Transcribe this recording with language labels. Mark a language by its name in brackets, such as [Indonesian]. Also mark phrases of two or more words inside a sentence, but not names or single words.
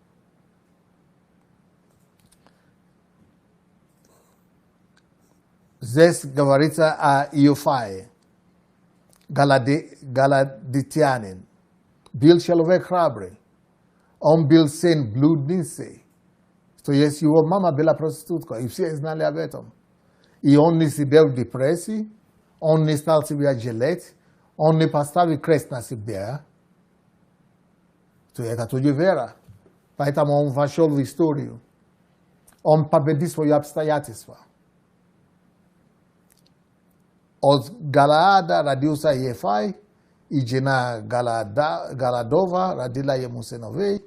[Russian] Здесь говорится о Иофае, галадитянин. Был человек храбрый. Он был сын блудницы, [Polish] To jest jego mama była prostytutką i wszyscy znali [Russian] об этом. [Polish] I on nie siedział w depresji, on nie stał sobie żaleć, on nie postawił kres na siebie. [Russian] To это тоже вера. Поэтому он вошел в историю. Он победил свои обстоятельства. От Галаада родился Ефай, и жена Галадова родила ему сыновей.